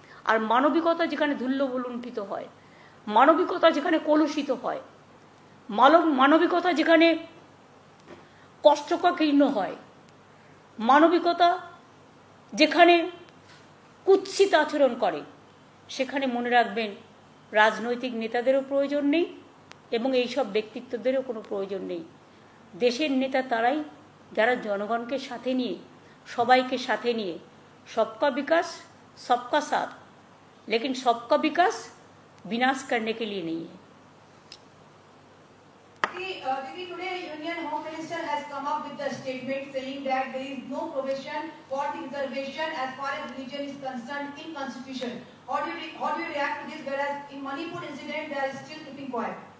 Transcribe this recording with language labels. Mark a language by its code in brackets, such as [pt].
[bn] আর মানবিকতা যেখানে ধুল্লুণ্ঠিত হয়, মানবিকতা যেখানে কলুষিত হয়, মানবিকতা যেখানে কষ্টকীর্ণ হয়, মানবিকতা যেখানে কুৎসিত আচরণ করে, সেখানে মনে রাখবেন রাজনৈতিক নেতাদেরও প্রয়োজন নেই এবং এইসব ব্যক্তিত্বদেরও কোনো প্রয়োজন নেই। দেশের নেতা তারাই যারা জনগণকে সাথে নিয়ে, [hi] সবাইকে সাথে নিয়ে, सबका विकास सबका साथ, लेकिन सबका विकास विनाश करने के लिए नहीं है। [en] Today, Union Home Minister has come up with a statement saying that there is no provision for the reservation as far as religion is concerned in Constitution. How do you react to this? Whereas in Manipur incident, they are still keeping quiet.